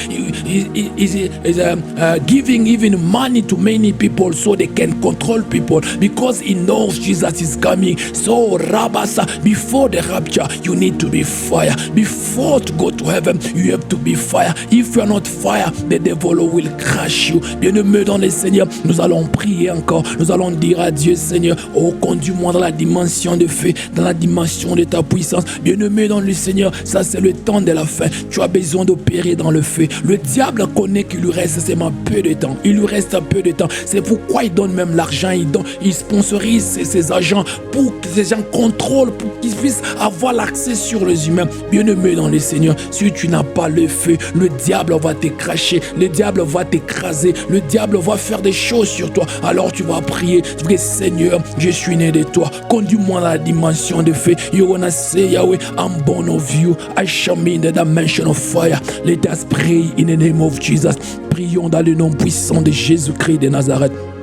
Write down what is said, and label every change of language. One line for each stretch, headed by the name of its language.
English: He's giving even money to many people so they can control people because he knows Jesus is coming. So, Rabasa, before the rapture, you need to be fire. Before to go to heaven, you have to be fire. If you are not fire, the devil will crush you.
French: Bien-aimés dans le Seigneur, nous allons prier encore. Nous allons dire à Dieu, Seigneur, oh, conduis-moi dans la dimension de feu, dans la dimension de ta puissance. Bien-aimé dans le Seigneur, ça c'est le temps de la fin. Tu as besoin d'opérer dans le feu. Le diable connaît qu'il lui reste seulement peu de temps. Il lui reste un peu de temps. C'est pourquoi il donne même l'argent, il sponsorise ses agents pour que ces gens contrôlent, pour qu'ils puissent avoir l'accès sur les humains. Bien-aimé dans le Seigneur, si tu n'as pas le feu, le diable va te cracher, le diable va t'écraser, le diable va faire des choses sur toi. Alors tu vas prier. Tu dis, Seigneur, je suis né de toi. Conduis-moi dans la dimension de feu.
English: You wanna say, Yahweh, I'm born of you. I shall be in the dimension of fire. Let us pray in the name of Jesus.
French: Prions dans le nom puissant de Jésus-Christ de Nazareth.